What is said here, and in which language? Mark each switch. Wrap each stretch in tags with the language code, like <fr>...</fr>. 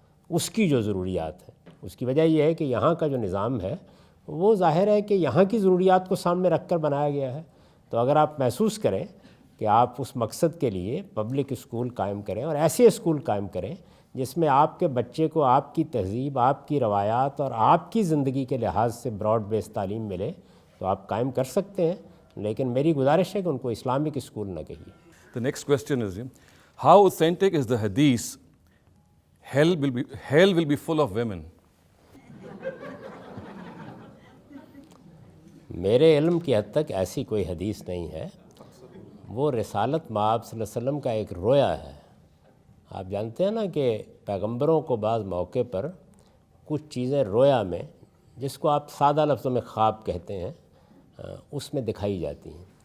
<ur>اس کی جو ضروریات ہے، اس کی وجہ یہ ہے کہ یہاں کا جو نظام ہے وہ ظاہر ہے کہ یہاں کی ضروریات کو سامنے رکھ کر بنایا گیا ہے۔ تو اگر آپ محسوس کریں کہ آپ اس مقصد کے لیے پبلک اسکول قائم کریں اور ایسے اسکول قائم کریں جس میں آپ کے بچے کو آپ کی تہذیب، آپ کی روایات اور آپ کی زندگی کے لحاظ سے براڈ بیس تعلیم ملے، تو آپ قائم کر سکتے ہیں، لیکن میری گزارش ہے کہ ان کو اسلامک اسکول نہ کہیے۔</ur> <en>The next question is, how authentic is the hadith, hell will be full of women?</en> <ur>میرے علم کی حد تک ایسی کوئی حدیث نہیں ہے، وہ رسالت مآب صلی اللہ علیہ وسلم کا ایک رویا ہے۔ آپ جانتے ہیں نا کہ پیغمبروں کو بعض موقع پر کچھ چیزیں رویا میں، جس کو آپ سادہ لفظوں میں خواب کہتے ہیں، اس میں دکھائی جاتی ہیں۔</ur>